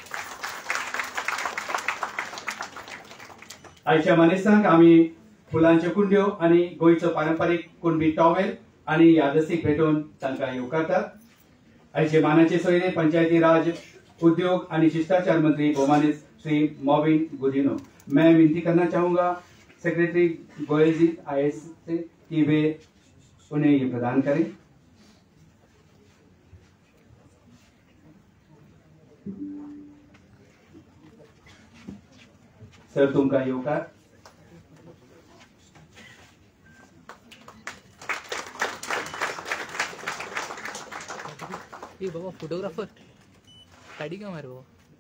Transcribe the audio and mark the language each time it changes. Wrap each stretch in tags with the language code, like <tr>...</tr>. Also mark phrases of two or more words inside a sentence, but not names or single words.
<kok>आयच्या मानेसांक आमी फुलांच्यो कुंड्यो आणि गोंयचो पारंपारीक कुणबी टॉवेल आणि यादस्तीक भेटोवन तांकां येवकारतात. आयचे मानाचे सोयरे पंचायती राज, उद्योग आणि शिष्टाचार मंत्री भोमानेस श्री मॉविन गुदिनो.</kok> <hi>मैं विनती करना चाहूंगा सेक्रेटरी गोयल जी IAS से कि वे उन्हें ये प्रदान करें.</hi> <kok>सर तुमका येवकार. ए बाबा फोटोग्राफर काढी का मारे बाबा.</kok>